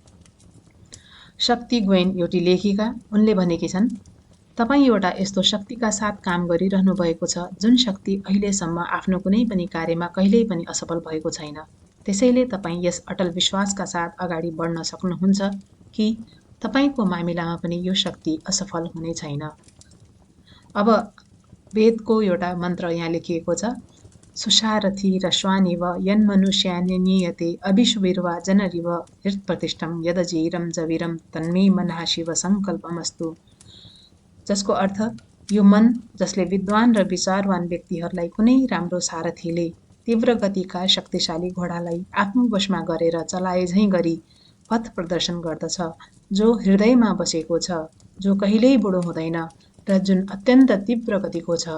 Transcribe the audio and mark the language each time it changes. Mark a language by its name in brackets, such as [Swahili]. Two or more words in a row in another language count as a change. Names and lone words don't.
[Nepali] शक्ति ग्वेन एउटी लेखिका, उनले भनेकी छन्, तपाईँ एउटा यस्तो शक्तिका साथ काम गरिरहनु भएको छ जुन शक्ति अहिलेसम्म आफ्नो कुनै पनि कार्यमा कहिल्यै पनि असफल भएको छैन। त्यसैले तपाईँ यस अटल विश्वासका साथ अगाडि बढ्न सक्नुहुन्छ कि तपाईको मामिलामा पनि यो शक्ति असफल हुने छैन। अब वेदको एउटा मन्त्र यहाँ लेखिएको छ, [Sanskrit] सुसारथी रश्वानिव यन्मनुष्यानि नियते अभिशुभिर्वा जनरिव हृत्प्रतिष्ठं यदजीरं जवीरं तन्मे मनः शिव सङ्कल्पमस्तु। [Nepali] जसको अर्थ यो मन जसले विद्वान र विचारवान व्यक्तिहरूलाई कुनै राम्रो सारथीले तीव्र गतिका शक्तिशाली घोडालाई आफ्नो वशमा गरेर चलाए झैँ गरी पथ प्रदर्शन गर्दछ, जो हृदयमा बसेको छ, जो कहिल्यै बुढो हुँदैन र जुन अत्यन्त तीव्र गतिको छ।